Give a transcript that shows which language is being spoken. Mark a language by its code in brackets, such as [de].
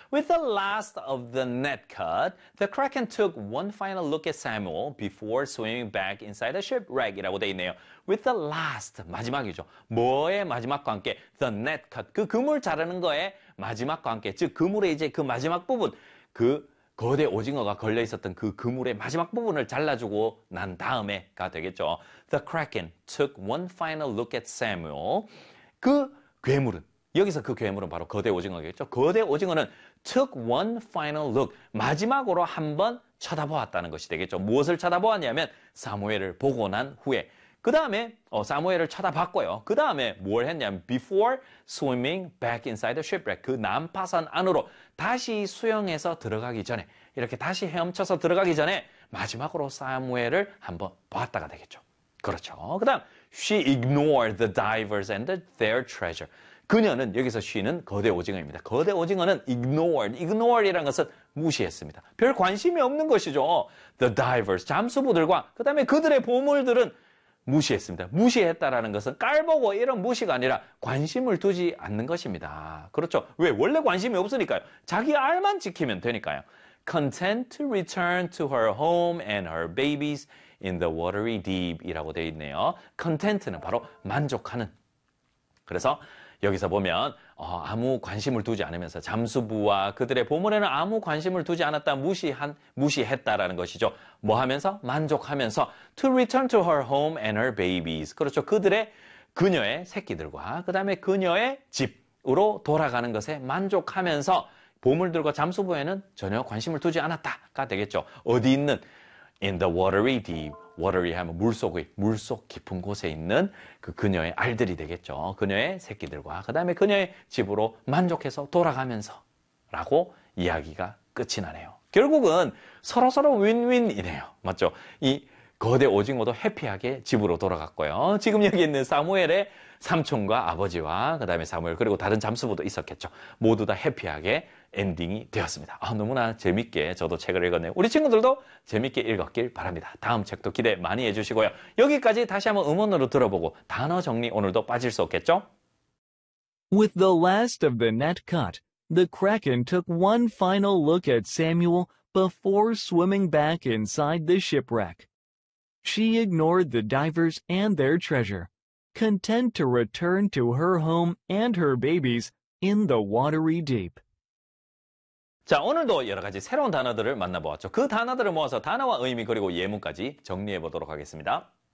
[en] With the last of the net cut, the Kraken took one final look at Samuel before swimming back inside the shipwreck [ko] 이라고 되어 있네요. [en] With the last, [ko] 마지막이죠. 뭐의 마지막과 함께, [en] the net cut, [ko] 그 그물 자르는 거에 마지막과 함께, 즉 그물의 이제 그 마지막 부분, 그 거대 오징어가 걸려 있었던 그 그물의 마지막 부분을 잘라주고 난 다음에가 되겠죠. [en] The Kraken took one final look at Samuel. [ko] 그 괴물은, 여기서 그 괴물은 바로 거대 오징어겠죠. 거대 오징어는 [en] took one final look, [ko] 마지막으로 한번 쳐다보았다는 것이 되겠죠. 무엇을 쳐다보았냐면 사무엘을 보고 난 후에, 그 다음에 사무엘을 쳐다봤고요. 그 다음에 뭘 했냐면 [en] before swimming back inside the shipwreck, [ko] 그 난파선 안으로 다시 수영해서 들어가기 전에, 이렇게 다시 헤엄쳐서 들어가기 전에 마지막으로 사무엘을 한번 봤다가 되겠죠. 그렇죠. 그 다음 [en] she ignored the divers and their treasure. [ko] 그녀는, 여기서 she는 거대 오징어입니다. 거대 오징어는 ignored, ignored이라는 것은 무시했습니다. 별 관심이 없는 것이죠. [en] The divers, [ko] 잠수부들과 그 다음에 그들의 보물들은 무시했습니다. 무시했다라는 것은 깔보고 이런 무시가 아니라 관심을 두지 않는 것입니다. 그렇죠. 왜? 원래 관심이 없으니까요. 자기 알만 지키면 되니까요. [en] Content to return to her home and her babies in the watery deep이라고 [ko] 되어 있네요. Content는 바로 만족하는. 그래서 여기서 보면 아무 관심을 두지 않으면서 잠수부와 그들의 보물에는 아무 관심을 두지 않았다, 무시했다라는 것이죠. 뭐 하면서? 만족하면서 [en] to return to her home and her babies. [ko] 그렇죠. 그들의 그녀의 새끼들과 그 다음에 그녀의 집으로 돌아가는 것에 만족하면서 보물들과 잠수부에는 전혀 관심을 두지 않았다가 되겠죠. 어디 있는? [en] In the watery deep. [ko] Watery 하면 물속의, 물속 깊은 곳에 있는 그 그녀의 알들이 되겠죠. 그녀의 새끼들과 그 다음에 그녀의 집으로 만족해서 돌아가면서 라고 이야기가 끝이 나네요. 결국은 서로서로 윈윈이네요. 맞죠? 이 거대 오징어도 해피하게 집으로 돌아갔고요. 지금 여기 있는 사무엘의 삼촌과 아버지와 그 다음에 사무엘 그리고 다른 잠수부도 있었겠죠. 모두 다 해피하게 엔딩이 되었습니다. 너무나 재밌게 저도 책을 읽었네요. 우리 친구들도 재밌게 읽었길 바랍니다. 다음 책도 기대 많이 해주시고요. 여기까지 다시 한번 음원으로 들어보고 단어 정리 오늘도 빠질 수 없겠죠? [en] With the last of the net cut, the Kraken took one final look at Samuel before swimming back inside the shipwreck. She ignored the divers and their treasure, content to return to her home and her babies in the watery deep. [ko] 자, 오늘도 여러 가지 새로운 단어들을 만나보았죠. 그 단어들을 모아서 단어와 의미 그리고 예문까지 정리해 보도록 하겠습니다.